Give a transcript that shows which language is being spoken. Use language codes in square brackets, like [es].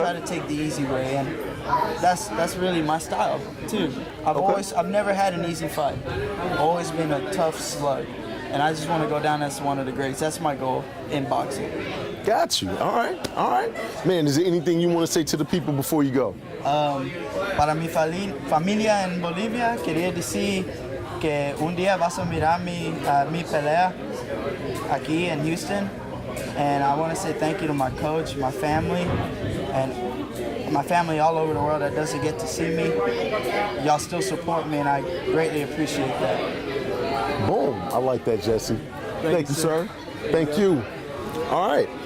[en] try to take the easy way, and that's really my style too. I've never had an easy fight. Always been a tough slug, and I just want to go down as one of the greats. That's my goal in boxing. Got you. All right. Man, is there anything you want to say to the people before you go? [es] Para mi familia en Bolivia, quería decir que un día vas a mirar mi pelea aquí [en] in Houston. And I want to say thank you to my coach, my family, and my family all over the world that doesn't get to see me. Y'all still support me, and I greatly appreciate that. Boom. I like that, Jesse. Thank you, sir. Thank you. All right.